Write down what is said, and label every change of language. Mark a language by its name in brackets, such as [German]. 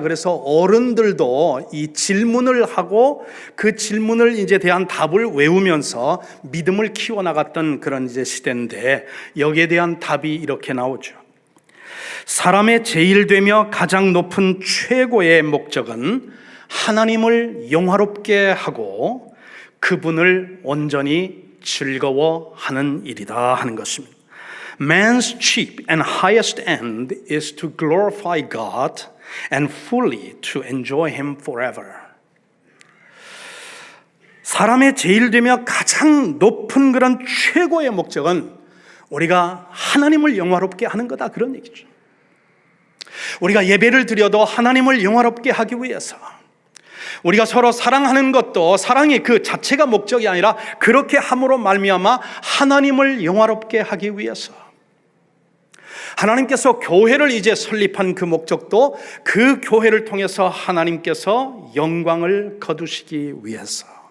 [Korean] 그래서 어른들도 이 질문을 하고 그 질문을 이제 대한 답을 외우면서 믿음을 키워나갔던 그런 이제 시대인데, 여기에 대한 답이 이렇게 나오죠. 사람의 제일되며 가장 높은 최고의 목적은 하나님을 영화롭게 하고 그분을 온전히 즐거워하는 일이다 하는 것입니다. [English] Man's chief and highest end is to glorify God and fully to enjoy Him forever. [Korean] 사람의 제일되며 가장 높은 그런 최고의 목적은 우리가 하나님을 영화롭게 하는 거다, 그런 얘기죠. 우리가 예배를 드려도 하나님을 영화롭게 하기 위해서, 우리가 서로 사랑하는 것도 사랑이 그 자체가 목적이 아니라 그렇게 함으로 말미암아 하나님을 영화롭게 하기 위해서, 하나님께서 교회를 이제 설립한 그 목적도 그 교회를 통해서 하나님께서 영광을 거두시기 위해서.